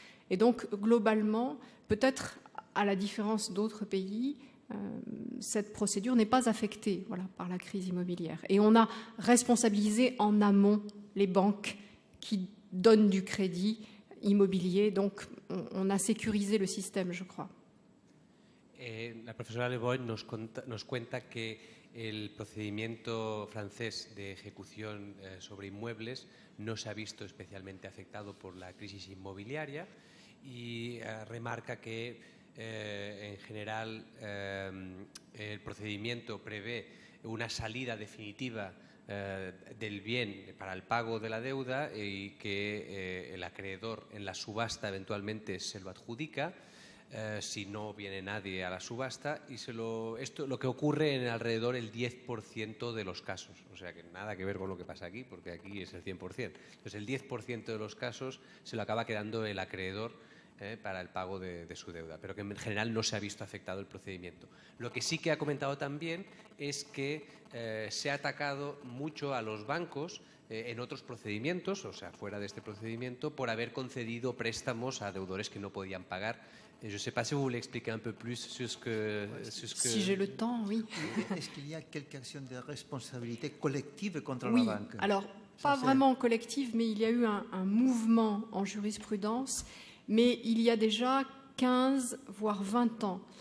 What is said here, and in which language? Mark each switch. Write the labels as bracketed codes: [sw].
[fr] Et donc, globalement, peut-être à la différence d'autres pays, cette procédure n'est pas affectée par la crise immobilière. Et on a responsabilisé en amont les banques qui donnent du crédit immobilier. Donc, on a sécurisé le système, je crois. [es] La profesora Le Borgne nos cuenta que el procedimiento francés de ejecución sobre inmuebles no se ha visto especialmente afectado por la crisis inmobiliaria y remarca que en general el procedimiento prevé una salida definitiva del bien para el pago de la deuda y que el acreedor en la subasta eventualmente se lo adjudica si no viene nadie a la subasta y esto lo que ocurre en alrededor el 10% de los casos, o sea que nada que ver con lo que pasa aquí porque aquí es el 100%. Entonces el 10% de los casos se lo acaba quedando el acreedor para el pago de su deuda, pero que en general no se ha visto afectado el procedimiento. Lo que sí que ha comentado también es que se ha atacado mucho a los bancos en otros procedimientos, o sea, fuera de este procedimiento, por haber concedido préstamos a deudores que no podían pagar. [fr] Je ne sais pas si vous voulez expliquer un peu plus sur ce que... Si j'ai le temps, oui. Est-ce qu'il y a quelque action de responsabilité collective contre oui, la banque? Alors, pas vraiment collective, mais il y a eu un mouvement en jurisprudence, mais il y a déjà 15, voire 20 ans.